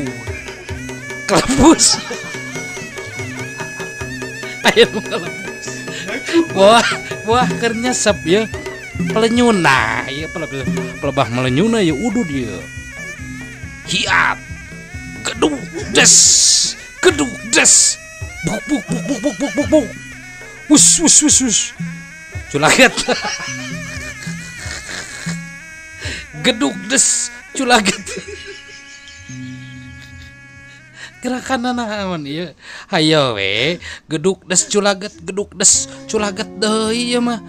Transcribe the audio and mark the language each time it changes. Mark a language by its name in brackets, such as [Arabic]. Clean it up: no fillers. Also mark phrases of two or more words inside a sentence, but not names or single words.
[Sundanese] Kelebus. Ayo kelebus. Wah keur nyesep ya. Pelenyuna ya pelebah melenyuna ya udud ya. Hiat. Gedug des. Gedug des. Buk buk buk buk buk buk buk buk. Wus wus wus wus. Culaget. Gedug des culaget. Gerakan naon ieu? Hayo we, gedug des culaget deui ieu mah.